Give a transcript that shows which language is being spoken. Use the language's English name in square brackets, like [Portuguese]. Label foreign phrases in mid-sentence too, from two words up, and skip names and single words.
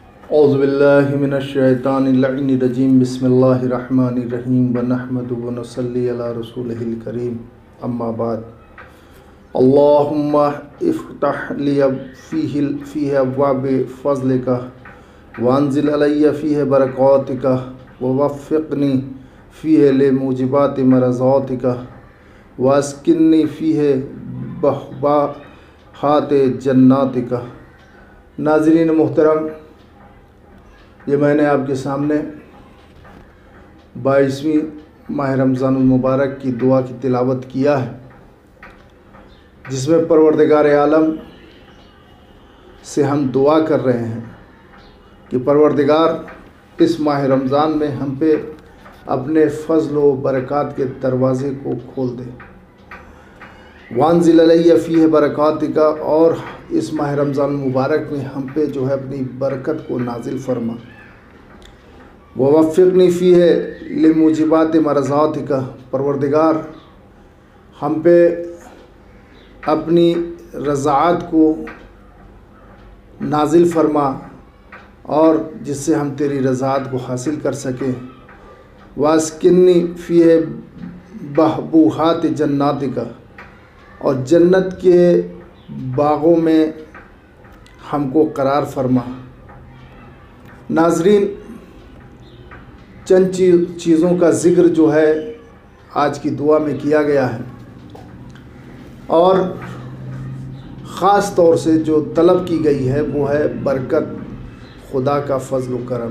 [Arabic] أعوذ بالله من الشيطان الرجيم بسم الله الرحمن الرحيم ونحمده ونصلي على رسوله الكريم أما بعد. اللهم افتح لي فيه أبواب فضلك وأنزل علي فيه بركاتك ووفقني فيه لموجبات مرضاتك وأسكني فيه بحبوحات جناتك. [Hindi] नाज़रीन मोहतरम, ये मैंने आपके सामने 22वीं माह रमज़ान मुबारक की दुआ की तिलावत किया है, जिसमें परवरदिगार आलम से हम दुआ कर रहे हैं कि परवरदिगार इस माह रमज़ान में हम पे अपने फ़ज़ल व बरक़ात के दरवाज़े को खोल दे। [Arabic] وأنزل علي فيه بركاتك, [Hindi] और इस माह रमज़ान मुबारक में हम पे जो है अपनी बरकत को नाजिल फरमा। [Arabic] ووفقني فيه لموجبات مرضاتك, [Hindi] परवरदिगार हम पे अपनी रज़ाअत को नाजिल फरमा और जिससे हम तेरी रज़ाअत को हासिल कर सकें। [Arabic] وأسكني فيه بحبوحات جناتك, [Hindi] और जन्नत के बाग़ों में हमको करार फरमा। नाज़रीन, चंद चीज़ों का ज़िक्र जो है आज की दुआ में किया गया है, और ख़ास तौर से जो तलब की गई है वो है बरकत, खुदा का फ़ज़ल व करम।